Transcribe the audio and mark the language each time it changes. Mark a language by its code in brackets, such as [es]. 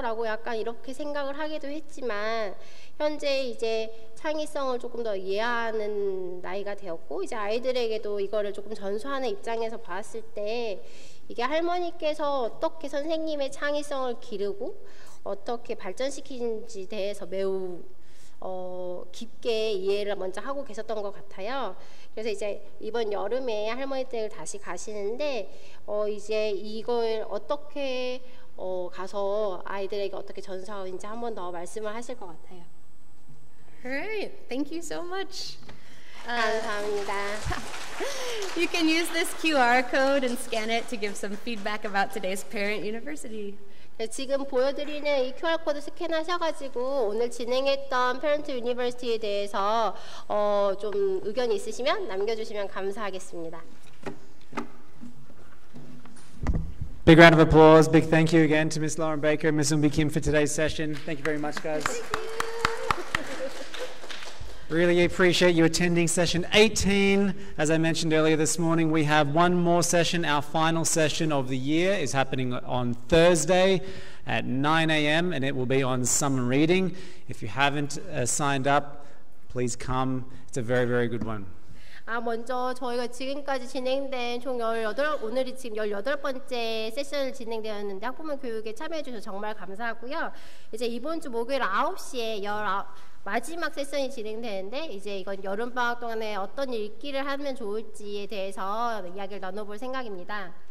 [ko] 라고 약간 이렇게 생각을 하기도 했지만 현재 이제 창의성을 조금 더 이해하는 나이가 되었고 이제 아이들에게도 이거를 조금 전수하는 입장에서 봤을 때 이게 할머니께서 어떻게 선생님의 창의성을 기르고 어떻게 발전시키는지 대해서 매우 깊게 이해를 먼저 하고 계셨던 것 같아요. 그래서 이제 이번 여름에 할머니 댁을 다시 가시는데 이제 이걸 어떻게 가서 아이들에게 어떻게 전수하는지 한 번 더 말씀을 하실 것 같아요. [en] Alright, thank you so much. [ko] 감사합니다. [en] You can use this QR code and scan it to give some feedback about today's Parent University. [ko] 지금 보여드리는 이 QR코드 스캔하셔가지고 오늘 진행했던 페런트 유니버시티에 대해서 좀 의견이 있으시면 남겨주시면 감사하겠습니다. [en] Big round of applause. Big thank you again to Ms. Lauren Baker and Ms. Umbi Kim for today's session. Thank you very much, guys. Really appreciate you attending session 18. As I mentioned earlier this morning, we have one more session. Our final session of the year is happening on Thursday at 9 a.m. and it will be on summer reading. If you haven't signed up, please come. It's a very, very good one. [ko] 먼저 저희가 지금까지 진행된 총 18, 오늘이 지금 18번째 세션을 진행되었는데 학부모 교육에 참여해 주셔서 정말 감사하고요. 이제 이번 주 목요일 9시에 마지막 세션이 진행되는데 이제 이건 여름방학 동안에 어떤 읽기를 하면 좋을지에 대해서 이야기를 나눠볼 생각입니다.